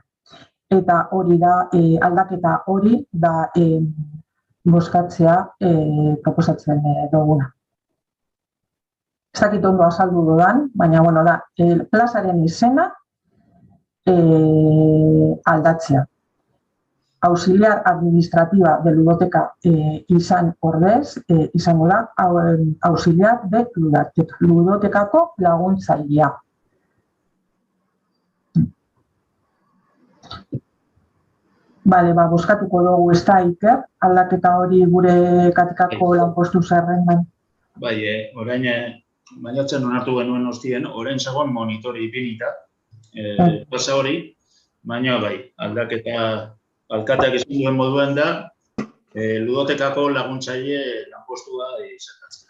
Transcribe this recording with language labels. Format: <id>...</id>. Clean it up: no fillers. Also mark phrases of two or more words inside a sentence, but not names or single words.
<eu>Eta hori da, aldaketa hori da bozkatzea proposatzen duguna. Ez dakit ondo azaldu dudan, baina da, plazaren izena aldatzea.</eu> <es>Auxiliar administrativa de ludoteka</es> <eu>izan ordez, izango da,</eu> <es>auxiliar de</es> <eu>ludotekako laguntzailea. Bozkatuko dugu ez da, Iker, aldaketa hori gure Gatikako lanpostu zerrendan. Bai, orain maiatzen onartu genuen ostien, orain zegoen monitori ipinita, plaza hori, baina bai, aldaketa alkateak esan duen moduen da, ludotekako laguntzaile lanpostua izatatzen.</eu>